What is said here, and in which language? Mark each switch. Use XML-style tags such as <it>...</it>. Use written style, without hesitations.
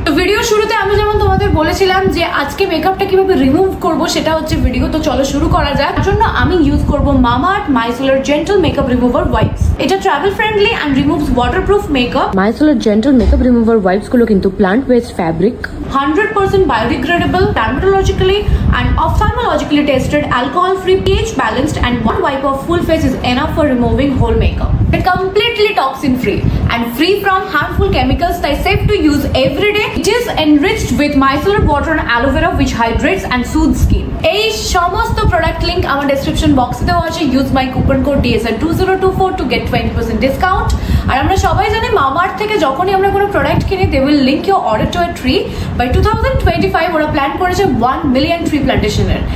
<bn>তো ভিডিও শুরুতে আমি যেমন তোমাদের বলেছিলাম যে আজকে মেকআপটা কিভাবে রিমুভ করবো সেটা হচ্ছে ভিডিও। তো চলো শুরু করা যাক। তার জন্য আমি ইউজ করবো Mamaearth micellar gentle makeup remover wipes. এটা</bn> <en>Travel friendly and removes waterproof makeup.</en> <bn>Micellar gentle makeup remover wipes গুলো কিন্তু plant based fabric,</bn> <en>100% biodegradable, dermatologically and ophthalmologically tested, alcohol free, pH balanced, and one wipe of full face is enough for removing whole makeup. It's completely toxin free and free from harmful chemicals,</en> <bn>তাই</bn> <en>safe to use every day. It is enriched with micellar water and aloe vera which hydrates and soothes skin.</en> <bn>এই সমস্ত product link আমার description বক্সে দেওয়া আছে।</bn> <en>Use my coupon code DSR2024 to get 20% discount.</en> <bn>আর আমরা সবাই জানি মামাআর্থ থেকে যখনই আমরা কোনো প্রোডাক্ট কিনি</bn> <en>They will link your order to a tree.</en> <bn>By 2025 ওরা প্ল্যান করেছে 1 মিলিয়ন ট্রি প্ল্যান্টেশনের।</bn>